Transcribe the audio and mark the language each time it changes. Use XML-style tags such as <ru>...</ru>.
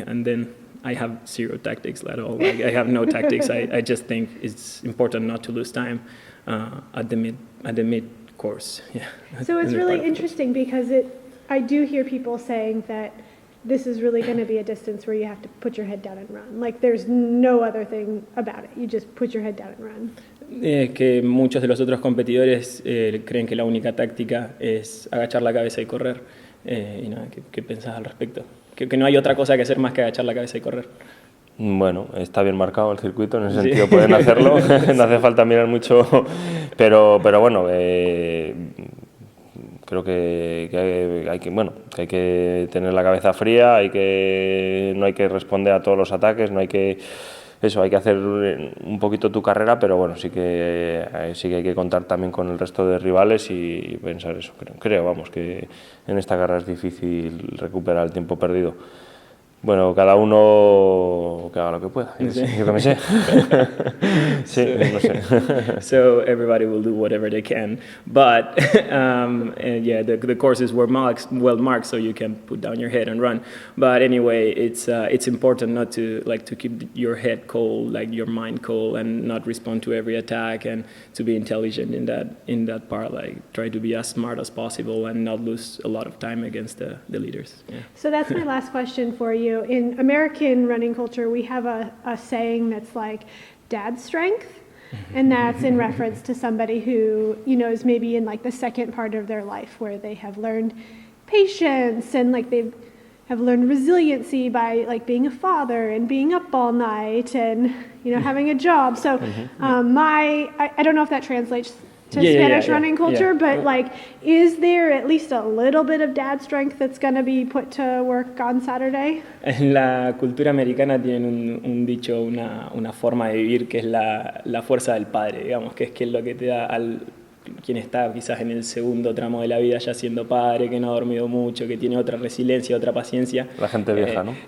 <en>And then I have zero tactics at all. Like, I have no tactics. I just think it's important not to lose time at the at the mid course. Yeah. So it's In the really part of it. interesting because I do hear people saying that this is really going to be a distance where you have to put your head down and run. Like there's no other thing about it. You just put your head down and run.</en> <es>Que muchos de los otros competidores creen que la única táctica es agachar la cabeza y correr. Y nada, ¿qué pensás al respecto? Que no hay otra cosa que hacer más que agachar la cabeza y correr. Bueno, está bien marcado el circuito, en ese sentido pueden hacerlo, no hace falta mirar mucho, pero bueno, creo que hay que tener la cabeza fría, no hay que responder a todos los ataques, hay que hacer un poquito tu carrera, pero bueno, sí que hay que contar también con el resto de rivales y pensar eso. Creo, vamos, que en esta carrera es difícil recuperar el tiempo perdido. Bueno, cada uno que haga lo que pueda, yo que me sé. Sí, no sé.</es> <en>So everybody will do whatever they can, but yeah, the course is well marked, so you can put down your head and run. But anyway, it's important not to keep your head cold, like your mind cold, and not respond to every attack, and to be intelligent in that part. Like try to be as smart as possible and not lose a lot of time against the leaders. Yeah. So that's my last question for you. In American running culture, we have a saying that's like dad strength, and that's in reference to somebody who, you know, is maybe in like the second part of their life where they have learned patience and like they have learned resiliency by like being a father and being up all night and, you know, having a job. So I don't know if that translates to Spanish running culture, but like, is there at least a little bit of dad strength that's going to be put to work on Saturday?</en> <es>En la cultura americana tienen un dicho, una forma de vivir que es la fuerza del padre, digamos, que es lo que te da quien está quizás en el segundo tramo de la vida ya siendo padre, que no ha dormido mucho, que tiene otra resiliencia, otra paciencia. La gente vieja, ¿no?</es>